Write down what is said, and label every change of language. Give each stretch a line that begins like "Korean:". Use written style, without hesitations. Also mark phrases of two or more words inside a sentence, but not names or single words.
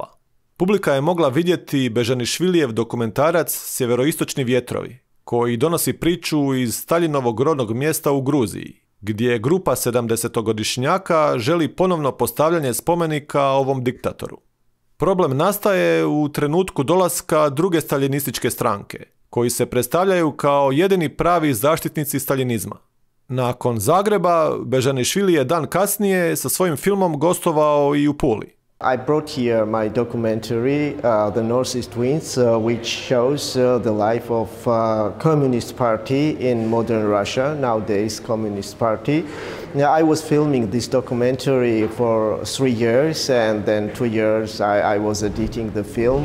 Croatian: Publika je mogla vidjeti Bežanišvilijev dokumentarac Sjeveroistočni vjetrovi, koji donosi priču iz Staljinovog rodnog mjesta u Gruziji, gdje grupa 70-godišnjaka želi ponovno postavljanje spomenika ovom diktatoru. Problem nastaje u trenutku dolaska druge staljinističke stranke, koji se predstavljaju kao jedini pravi zaštitnici staljinizma. Nakon Zagreba, Bežanišvili je dan kasnije sa svojim filmom gostovao i u Puli.
English: I brought here my documentary, The Northeast Twins, which shows the life of Communist Party in modern Russia, nowadays Communist Party. I was filming this documentary for 3 years, and then 2 years I was editing the film.